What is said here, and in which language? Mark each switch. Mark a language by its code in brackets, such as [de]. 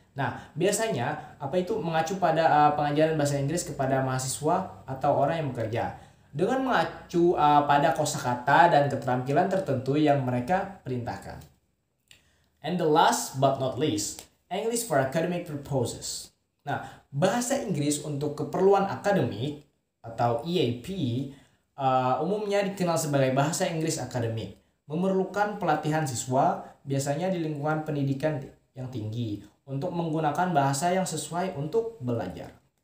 [id] Nah, biasanya apa itu mengacu pada pengajaran bahasa Inggris kepada mahasiswa atau orang yang bekerja dengan mengacu pada kosakata dan keterampilan tertentu yang mereka perintahkan. [en] And the last but not least, English for Academic Purposes. [id] Nah, bahasa Inggris untuk keperluan akademik atau EAP umumnya dikenal sebagai bahasa Inggris akademik. Memerlukan pelatihan siswa, biasanya di lingkungan pendidikan yang tinggi, untuk menggunakan bahasa yang sesuai untuk belajar.